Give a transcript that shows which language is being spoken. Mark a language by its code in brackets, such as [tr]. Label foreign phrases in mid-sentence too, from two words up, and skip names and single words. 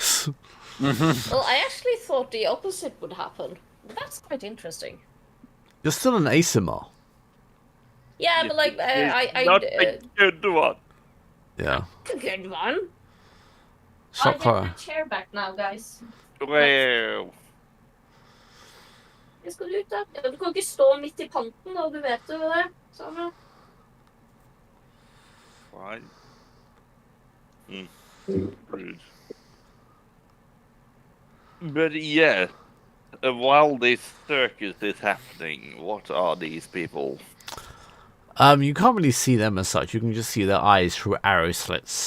[en] Well, I actually thought the opposite would happen. That's quite interesting. You're still an ASMR. Yeah, but like not a good one. Yeah. A good one. Shock I'll horror. get my chair back now, guys. Well. [no] Jeg skal ut da. Du kan ikke stå midt I panten, og du vet jo det. Sånn. [en] Fine. Rude. But yeah, while this circus is happening, what are these people? You can't really see them as such. You can just see their eyes through arrow slits.